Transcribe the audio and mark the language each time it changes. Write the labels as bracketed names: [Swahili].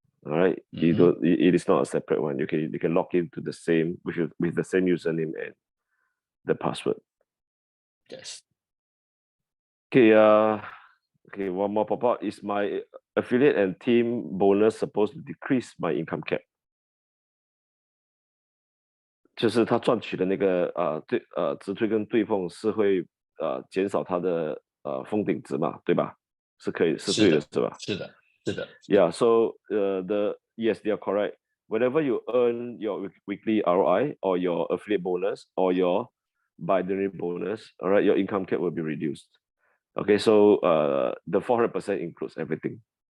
[English] All right, it is not a separate one. You can log into the same with the same username and the password. Yes. Okay, one more pop-up. Is my affiliate and team bonus supposed to decrease my income cap? [Chinese] 就是它赚取的那个直推跟对碰是会减少它的封顶值嘛，对吧？是可以是对的，是吧？是的，是的。 [English] Yeah, so yes, they are correct. Whenever you earn your weekly ROI or your affiliate bonus or your binary bonus, all right, your income cap will be reduced. Okay, so the 400% includes everything.